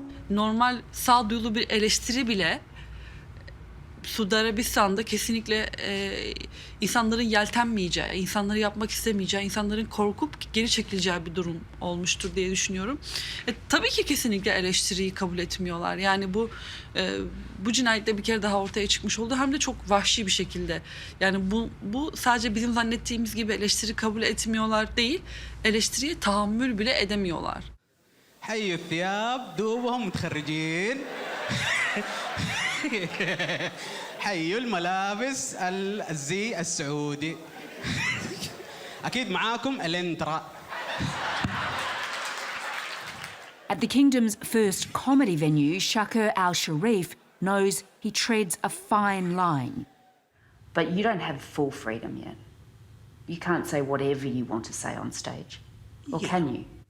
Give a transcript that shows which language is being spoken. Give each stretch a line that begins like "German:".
Turkish: Normal sağduyulu bir eleştiri bile Suudi Arabistan'da kesinlikle insanların yeltenmeyeceği, insanları yapmak istemeyeceği, insanların korkup geri çekileceği bir durum olmuştur diye düşünüyorum. Tabii ki kesinlikle eleştiriyi kabul etmiyorlar. Yani bu cinayette bir kere daha ortaya çıkmış oldu. Hem de çok vahşi bir şekilde. Yani bu sadece bizim zannettiğimiz gibi eleştiri kabul etmiyorlar değil, eleştiriye tahammül bile edemiyorlar.
Arabic: حي الثياب دوبهم متخرجين حي الملابس الزي السعودي أكيد معاكم الانترا.
English: At the kingdom's first comedy venue, Shakir al-Sharif, knows he treads a fine line. But you don't have full freedom yet. You can't say whatever you want to say on stage. Or can you?